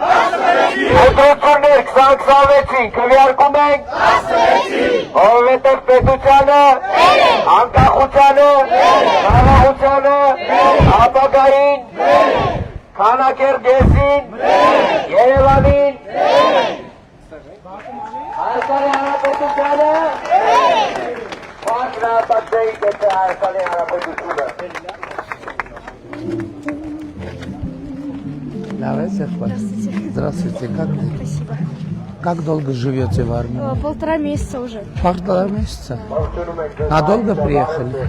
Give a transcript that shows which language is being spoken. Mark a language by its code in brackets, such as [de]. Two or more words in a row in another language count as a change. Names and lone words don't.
[hy] 16-ին։ Ընտրություններ 2026-ին քվեարկում ենք 16-ին։ Որովհետև պետությանը, անկախությանը, խաղաղությանը, ապագային, Քանաքերգեսին, Երևանին, Հայաստանի Հանրապետությանը [ru] Здравствуйте, как ты? Спасибо. Как долго живете в армии? 1,5 месяца уже. 1,5 месяца? Надолго приехали?